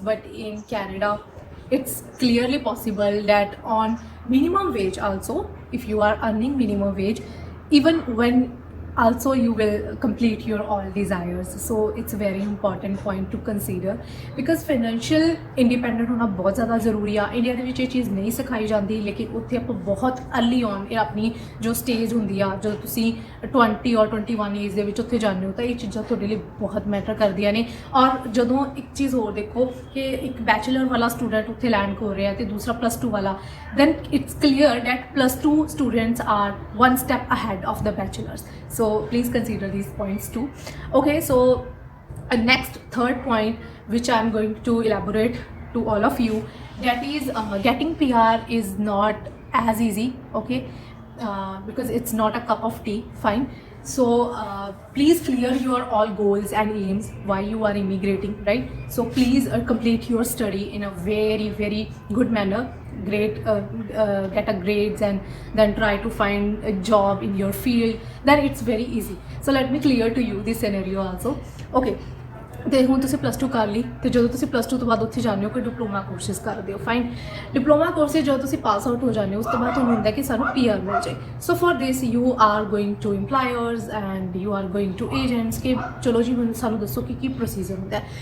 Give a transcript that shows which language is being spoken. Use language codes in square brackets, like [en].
[en] But in Canada it's clearly possible that on minimum wage also, if you are earning minimum wage, even when also you will complete your all desires. So it's a very important point to consider, because financial independent [hi] होना बहुत ज़्यादा ज़रूरी है. [pa] India ਦੇ ਵਿੱਚ ਇਹ ਚੀਜ਼ ਨਹੀਂ ਸਿਖਾਈ ਜਾਂਦੀ, ਲੇਕਿਨ ਉੱਥੇ ਆਪਾਂ ਬਹੁਤ अर्ली ऑन ਇਹ ਆਪਣੀ ਜੋ ਸਟੇਜ ਹੁੰਦੀ ਆ, ਜਦੋਂ ਤੁਸੀਂ 20 ਔਰ 21 ਏਜ ਦੇ ਵਿੱਚ ਉੱਥੇ ਜਾਂਦੇ ਹੋ, ਤਾਂ ਇਹ ਚੀਜ਼ਾਂ ਤੁਹਾਡੇ ਲਈ ਬਹੁਤ ਮੈਟਰ ਕਰਦੀਆਂ ਨੇ. ਔਰ ਜਦੋਂ ਇੱਕ ਚੀਜ਼ ਹੋਰ ਦੇਖੋ ਕਿ ਇੱਕ ਬੈਚਲਰ ਵਾਲਾ ਸਟੂਡੈਂਟ ਉੱਥੇ ਲੈਂਡ ਹੋ ਰਿਹਾ ਤੇ ਦੂਸਰਾ +2 ਵਾਲਾ, [en] then it's clear that +2 students are one step ahead of the bachelors. So please consider these points too. Okay, so next third point which I'm going to elaborate to all of you, that is getting PR is not as easy. Okay, because it's not a cup of tea. Fine. So please clear your all goals and aims while you are immigrating, right? So please complete your study in a very very good manner. Great, get a grades, and then try to find a job in your field. Then it's very easy. So let me clear to you this scenario also. [pa] Okay, ਤੇ ਹੁਣ ਤੁਸੀਂ +2 ਕਰ ਲਈ, ਤੇ ਜਦੋਂ ਤੁਸੀਂ +2 ਤੋਂ ਬਾਅਦ ਉੱਥੇ ਜਾਂਦੇ ਹੋ ਕੋਈ ਡਿਪਲੋਮਾ ਕੋਰਸਿਸ ਕਰਦੇ ਹੋ. ਫਾਈਨ, ਡਿਪਲੋਮਾ ਕੋਰਸਿਸ ਜਦੋਂ ਤੁਸੀਂ ਪਾਸ ਆਊਟ ਹੋ ਜਾਂਦੇ ਹੋ, ਉਸ ਤੋਂ ਬਾਅਦ ਤੁਹਾਨੂੰ ਹੁੰਦਾ ਕਿ ਸਾਨੂੰ PR ਮਿਲ ਜਾਏ. [en] so for this you are going to employers and you are going to agents [pa] ਕਿ ਚਲੋ ਜੀ ਮੈਨੂੰ ਸਾਨੂੰ ਦੱਸੋ ਕਿ ਕੀ ਪ੍ਰੋਸੀਜਰ ਹੁੰਦਾ ਹੈ.